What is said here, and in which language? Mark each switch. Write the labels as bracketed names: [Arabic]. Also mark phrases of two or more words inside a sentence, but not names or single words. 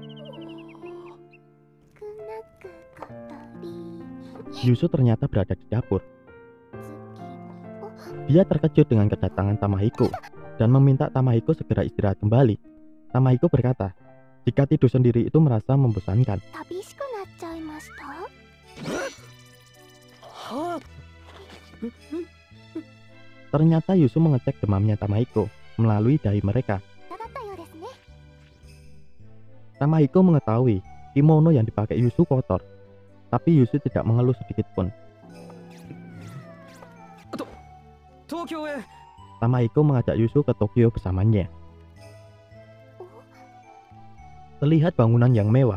[Indonesian] Yusu ternyata berada di dapur. Dia terkejut dengan kedatangan Tamahiko dan meminta Tamahiko segera istirahat kembali. Tamahiko berkata, jika tidur sendiri itu merasa membosankan. [Japanese] 寂しくなっちゃいました。 [Indonesian] Ternyata Yusu mengecek demamnya Tamaiko melalui dahi mereka. [Japanese] だったようですね。 [Indonesian] Tamaiko mengetahui kimono yang dipakai Yusu kotor, tapi Yusu tidak mengeluh sedikit pun. Tamaiko mengajak Yusu ke Tokyo bersamanya. Terlihat bangunan yang mewah.